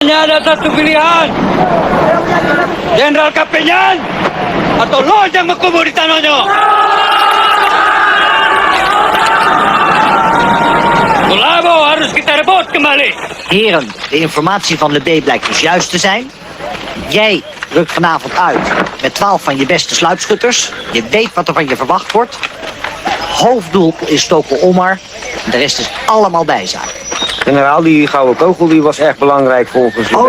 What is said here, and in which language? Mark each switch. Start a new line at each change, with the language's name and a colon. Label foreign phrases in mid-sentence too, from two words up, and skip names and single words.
Indonesian: Hanya ada satu pilihan. Jenderal Kaptenyan atau lo yang berkubur di tanahnya. Kulabo harus kita rebut kembali.
Dutch: Heren, de informatie van Le B blijkt dus juist te zijn. Jij rukt vanavond uit met 12 van je beste sluipschutters. Je weet wat er van je verwacht wordt. Hoofddoel is Toko Omar. De rest is allemaal bijzaak. Generaal, die gouden kogel die was echt belangrijk volgens de